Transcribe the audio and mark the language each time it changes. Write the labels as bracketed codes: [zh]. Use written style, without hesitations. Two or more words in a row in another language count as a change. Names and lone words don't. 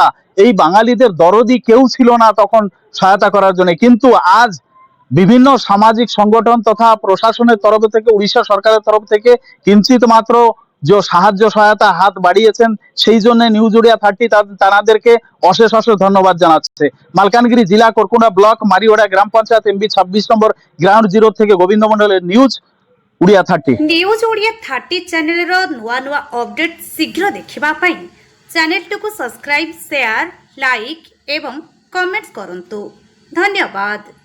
[bn] এই বাঙালিদের দরদি কেউ ছিল না তখন সহায়তা করার জন্য, কিন্তু আজ বিভিন্ন সামাজিক সংগঠন তথা প্রশাসনের তরফ থেকে, উড়িষ্যা সরকারের তরফ থেকে কিঞ্চিত মাত্র যে সাহায্য সহায়তা হাত বাড়িয়েছেন, সেই জন্য নিউজ উড়িয়া 30 তাদেরকে অশেষ অশেষ ধন্যবাদ জানাচ্ছে। মালকানগিরি জেলা করকুন্ডা ব্লক মারিওয়াড়া গ্রাম পঞ্চায়েত এমবি 26 নম্বর গ্রাউন্ড জিরো থেকে গোবিন্দ মন্ডলের নিউজ উড়িয়া 30। [or] নিউজ উড়িয়া 30 চ্যানেলର ନୂଆ ନୂଆ ଅପଡେଟ୍ ଶୀଘ୍ର ଦେଖିବା ପାଇଁ ଚ୍ୟାନେଲଟିକୁ ସବସ୍କ୍ରାଇବ୍, ସେୟାର, ଲାଇକ୍ ଏବଂ କମେଣ୍ଟ କରନ୍ତୁ। ଧନ୍ୟବାଦ।